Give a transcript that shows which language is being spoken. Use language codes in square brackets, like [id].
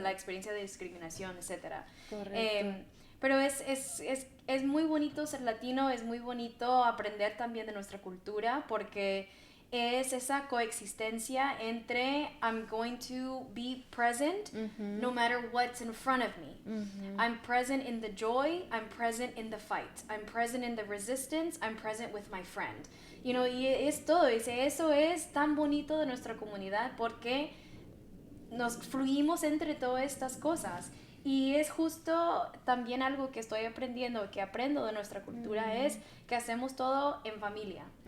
[es] la experiencia de discriminación, etcétera. correcto. Pero es muy bonito ser latino, es muy bonito aprender también de nuestra cultura, porque es esa coexistencia entre [en] I'm going to be present no matter what's in front of me. I'm present in the joy, I'm present in the fight, I'm present in the resistance, I'm present with my friend. [es] Y es todo, eso es tan bonito de nuestra comunidad porque nos fluimos entre todas estas cosas. Y es justo también algo que estoy aprendiendo, que aprendo de nuestra cultura, es que hacemos todo en familia.